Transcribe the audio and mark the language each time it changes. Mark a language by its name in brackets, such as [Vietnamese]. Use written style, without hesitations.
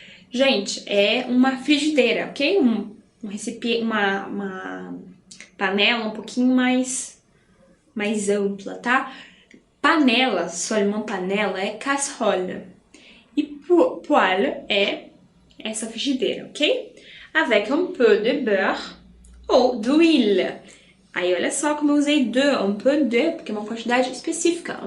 [Portuguese] Gente, é uma frigideira, ok? Um recipiente, uma panela um pouquinho mais ampla, tá? Panela, só uma panela é casserole. E poêle é essa frigideira, ok? [French] Avec un peu de beurre ou d'huile. [Portuguese] Aí, olha só como eu usei [French] un peu de, [Portuguese] porque é uma quantidade específica.